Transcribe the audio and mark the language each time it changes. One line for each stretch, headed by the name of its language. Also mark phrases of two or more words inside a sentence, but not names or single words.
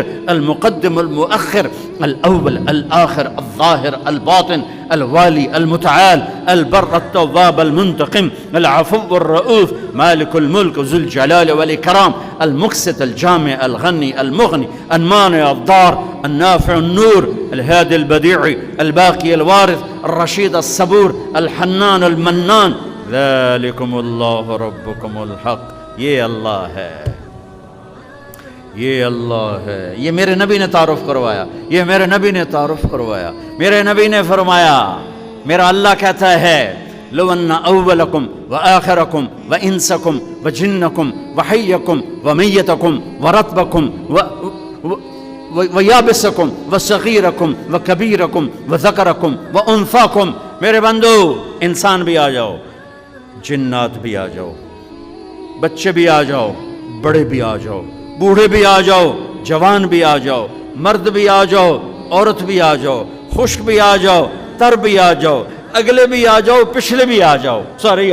Arabic: المقدم المؤخر الأول الآخر الظاهر الباطن الوالي المتعال البر التواب المنتقم العفو الرؤوف مالك الملك ذو الجلال والإكرام المقسط الجامع الغني المغني المانع الضار النافع النور الهادي البديع الباقي الوارث الرشيد الصبور الحنان المنان ذلكم الله ربكم الحق
Urdu: یہ اللہ ہے یہ اللہ ہے یہ میرے نبی نے تعارف کروایا یہ میرے نبی نے تعارف کروایا میرے نبی نے فرمایا میرا اللہ کہتا ہے
Arabic: لو ان اولکم وآخرکم وانسکم وجنکم وحیکم ومیتکم ورطبکم ویابسکم وصغیرکم وکبیرکم وذکرکم وانثاکم
Urdu: میرے بندو انسان بھی آ جاؤ جنات بھی آ جاؤ بچے بھی آ جاؤ بڑے بھی آ جاؤ بوڑھے بھی آ جاؤ جوان بھی آ جاؤ مرد بھی آ جاؤ عورت بھی آ جاؤ خشک بھی آ جاؤ تر بھی آ جاؤ اگلے بھی آ جاؤ پچھلے بھی آ جاؤ سارے ہی